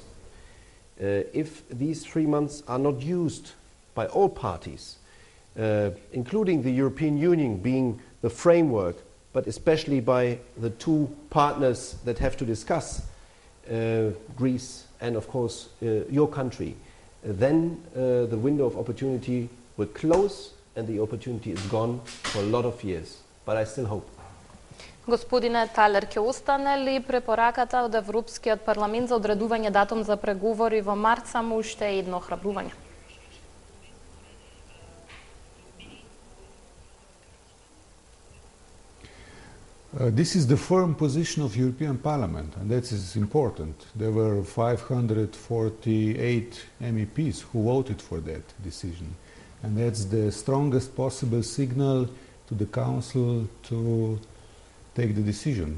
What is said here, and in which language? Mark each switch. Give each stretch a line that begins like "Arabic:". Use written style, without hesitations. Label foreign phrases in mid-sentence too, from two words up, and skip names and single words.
English: If these 3 months are not used by all parties, including the European Union being the framework, but especially by the two partners that have to discuss, Greece and, of course, your country, then the window of opportunity will close and the opportunity is gone for a lot of years. But I still hope.
Macedonian: Господине Талер, ќе остане ли препораката од Европскиот парламент за одредување датум за преговори во март само уште едно охрабрување?
English: This is the firm position of European Parliament, and that is important. There were 548 MEPs who voted for that decision, and that's the strongest possible signal to the Council to take the decision.